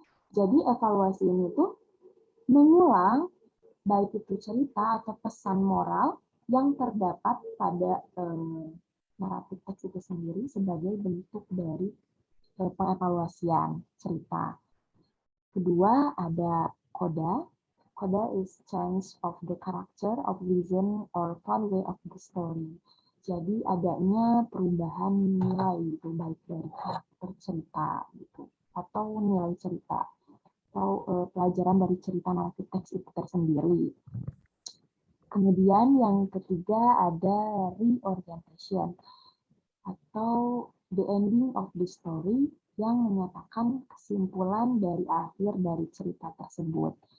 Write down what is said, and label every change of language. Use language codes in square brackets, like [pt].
[id] Jadi evaluasi ini tuh mengulang baik itu cerita atau pesan moral yang terdapat pada naratif teks itu sendiri sebagai bentuk dari pengevaluasian cerita. Kedua ada coda. [en] Coda is change of the character of reason or way of the story. [id] Jadi adanya perubahan nilai gitu, baik dari karakter cerita gitu atau nilai cerita atau pelajaran dari cerita naratif teks itu tersendiri. Kemudian yang ketiga ada reorientation atau [en] the ending of the story [id] yang menyatakan kesimpulan dari akhir dari cerita tersebut.